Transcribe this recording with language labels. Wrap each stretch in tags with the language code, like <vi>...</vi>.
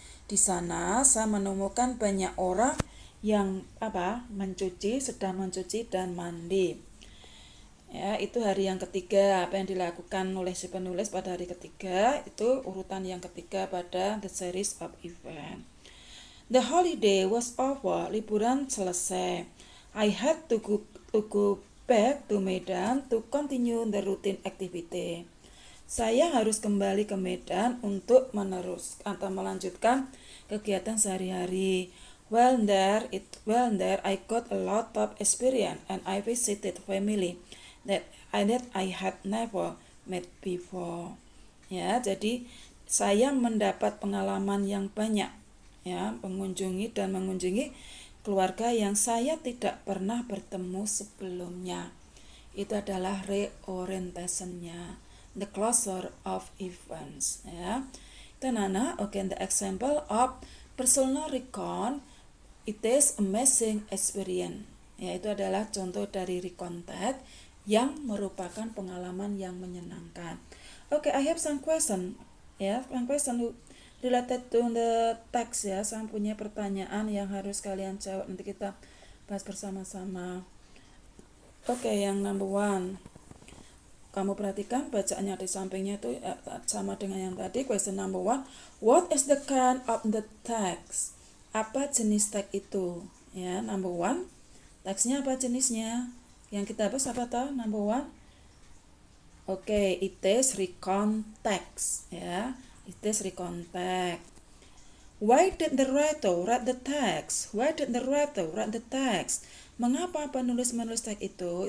<id>Di sana saya menemukan banyak orang yang sedang mencuci dan mandi. Ya, itu hari yang ketiga. Apa yang dilakukan oleh si penulis pada hari ketiga itu urutan yang ketiga pada the series of event.</id> <en>The holiday was over.</en> <id>Liburan selesai.</id> <en>I had to go back to Medan to continue the routine activity.</en> <id>Saya harus kembali ke Medan untuk melanjutkan kegiatan sehari-hari.</id> <en>While there, I got a lot of experience and I visited family that I had never met before.</en> <id>Ya, jadi saya mendapat pengalaman yang banyak, ya, mengunjungi keluarga yang saya tidak pernah bertemu sebelumnya. Itu adalah reorientation-nya,</id> <en>the closure of events,</en> <id>ya. Itu Nana.</id> <en>Okay, the example of personal recon, it is amazing experience.</en> <id>Ya, itu adalah contoh dari recon text yang merupakan pengalaman yang menyenangkan.</id> <en>Okay, I have some question, ya, some question related to the text, ya.</en> <id>Saya punya pertanyaan yang harus kalian jawab, nanti kita bahas bersama-sama. Oke, yang number 1. Kamu perhatikan bacaannya di sampingnya itu sama dengan yang tadi.</id> <en>Question number 1. What is the kind of the text?</en> <id>Apa jenis teks itu? Ya, number 1. Teksnya apa jenisnya? Yang kita bahas apa tahu?</id> <en>Number 1.</en> <id>Oke,</id> <en>it is recon text,</en> <id>ya.</id> <en>It is recon text. Why did the writer write the text? Why did the writer write the text?</en> <id>Mengapa penulis menulis teks itu?</id>